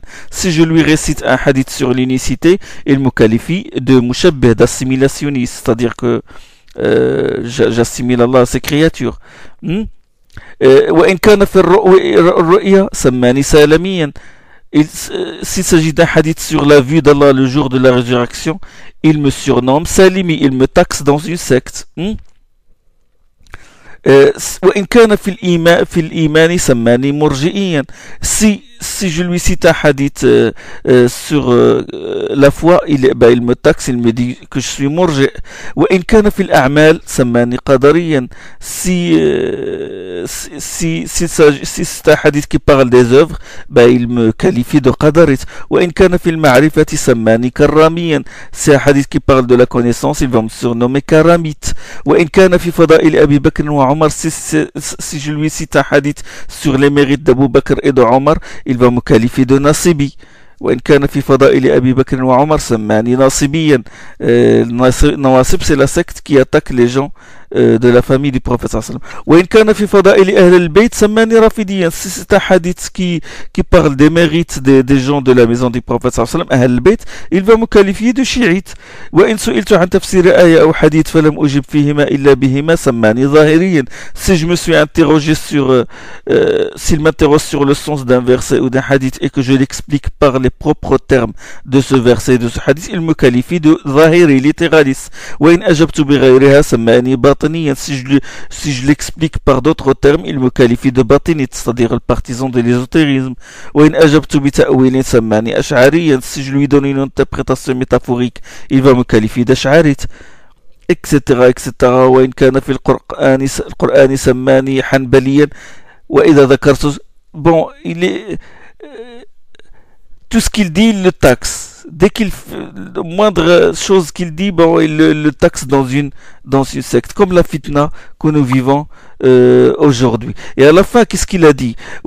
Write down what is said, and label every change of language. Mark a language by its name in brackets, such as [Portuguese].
[French] Si je lui récite un hadith sur l'unicité, il me qualifie de mushabbih, d'assimilationniste, c'est-à-dire que j'assimile Allah à ses créatures. [Arabic] وإن كان في الرؤيا سماني سالميا. [French] S'il s'agit d'un hadith sur la vue d'Allah le jour de la résurrection, il me surnomme Salimi, il me taxe dans une secte. [Arabic] وإن كان في الإيمان سماني مرجئيا. [French] Si je lui cite un hadith sur la foi, il me taxe, il me dit que je suis murji'. [Arabic] وإن كان في الأعمال سماني قدريا. [French] Si c'est un hadith qui parle des œuvres, il me qualifie de qadarit. [Arabic] وإن كان في المعرفة سماني كراميا. [French] C'est un hadith qui parle de la connaissance, il va me surnommer karamite. [Arabic] وإن كان في فضائل أبي بكر وعمر. [French] Si je lui cite un hadith sur les mérites d'Abu Bakr et de Omar, il va me qualifier de nasibi. [Arabic] وإن كان في فضائل أبي بكر وعمر سماني ناصبيا. [French] Nawasib, c'est la secte qui attaque les gens de la famille du prophète sallallahu alayhi wa sallam. [Arabic] وإن كان في فضائل أهل البيت سماني رافضيا. [French] Si c'est un hadith qui parle des mérites des gens de la maison du prophète sallallahu alayhi wa sallam, أهل البيت, il va me qualifier de chiite. [Arabic] وإن سئلت عن تفسير آية أو حديث فلم أجب فيهما إلا بهما سماني ظاهريا. [French] Si je me suis interrogé sur s'il m'interroge sur le sens d'un verset ou d'un hadith et que je l'explique par les propres termes de ce verset et de ce hadith, il me qualifie de zahiri, littéraliste. [Arabic] وإن أجبت بغيرها سماني باطنيا. [French] Si je l'explique par d'autres termes, il me qualifie de batinite, c'est-à-dire le partisan de l'ésotérisme. [Arabic] وإن أجبت بتأويل سماني أشعريا. [French] Si je lui donne une interprétation métaphorique, il va me qualifier d'ash'arite, etc., etc. [Arabic] وإن كان في القرآن سماني حنبليا. وإذا ذكرت, [French] bon, il est tout ce qu'il dit, il le taxe. Dès qu'il fait la moindre chose qu'il dit, il le taxe dans une secte, comme la fitna que nous vivons aujourd'hui. Et à la fin, qu'est-ce qu'il a dit?